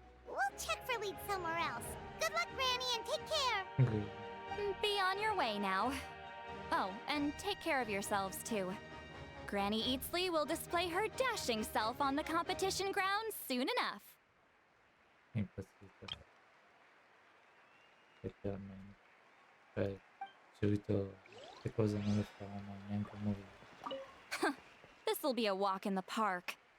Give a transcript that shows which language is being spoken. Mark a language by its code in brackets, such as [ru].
[en] We'll check for leads somewhere else. Good luck, Granny, and take care! Be on your way now. Oh, and take care of yourselves too. Granny Eatsley will display her dashing self on the competition grounds soon enough. [it] Impazzita. Letteralmente. Cioè, di solito queste cose non le fanno neanche morire. [en] This'll be a walk in the park.